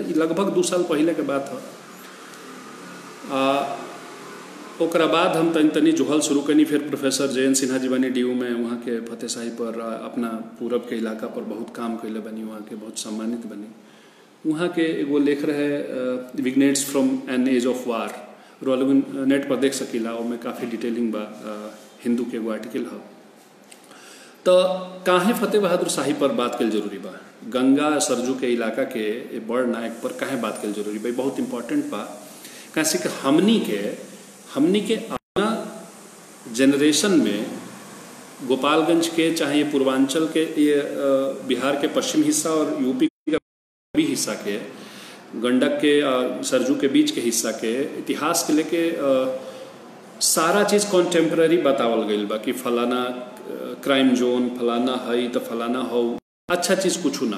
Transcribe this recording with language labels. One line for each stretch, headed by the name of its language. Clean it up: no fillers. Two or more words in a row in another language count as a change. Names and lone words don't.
Bhojpuri: लगभग 2 साल पहले के बात है। ओकरा बाद हम तनी जोहल शुरू कनी। फिर प्रोफेसर जयंत सिन्हा जी बनी DU में, वहाँ के फतेह शाही पर अपना पूरब के इलाका पर बहुत काम कैले बनी, वहाँ के बहुत सम्मानित बनी। वहाँ के एगो लेख रहे विग्नेट्स फ्रॉम एन एज ऑफ वार, रोल नेट पर देख सकीला, और में काफ़ी डिटेलिंग बा, हिंदू के एगो आर्टिकल है। तो काहे फतेह बहादुर शाही पर बात कल जरूरी बा, गंगा सरजू के इलाका के बड़ नायक पर काहे बात कल जरूरी बा, बहुत इंपॉर्टेंट बा। कैसे कि हमनी के अपना जनरेशन में गोपालगंज के, चाहे ये पूर्वांचल के, ये बिहार के पश्चिम हिस्सा और यूपी का भी हिस्सा के, गंडक के सरजू के बीच के हिस्सा के इतिहास के लेके सारा चीज़ कॉन्टेम्पररी बतावल गई बा कि फलाना
English: crime zone
Bhojpuri: फलाना है तो फलाना हो, अच्छा चीज़ कुछ ना।